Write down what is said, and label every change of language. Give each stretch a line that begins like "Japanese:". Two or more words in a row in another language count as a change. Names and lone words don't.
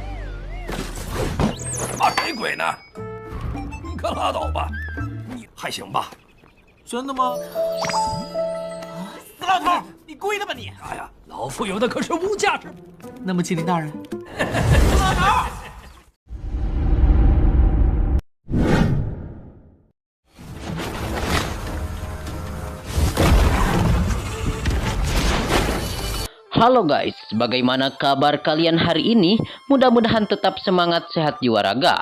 Chinese: 怕谁鬼呢？你可拉倒吧，你还行吧？真的吗？死老头，你故意的吧你？啥呀？老夫有的可是无价之宝。那么，请林大人，死老头。
Indonesian: Halo guys, bagaimana kabar kalian hari ini? Mudah-mudahan tetap semangat, sehat jiwa raga.